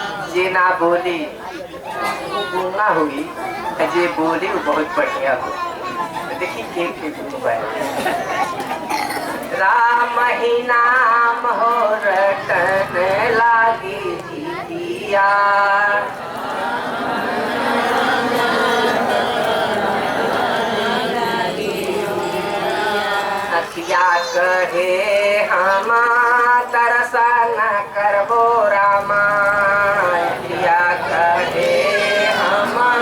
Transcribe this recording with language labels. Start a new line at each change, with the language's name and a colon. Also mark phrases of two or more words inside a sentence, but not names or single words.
Bhojpuri: ये ना बोली वो गूंगा हुई, ये बोली वो बहुत बढ़िया हो। देखिए एक राम ही नाम हो रटन लागी जीतिया, अखिया कहे हम दर्शन करबो रामा, अखिया कहे हम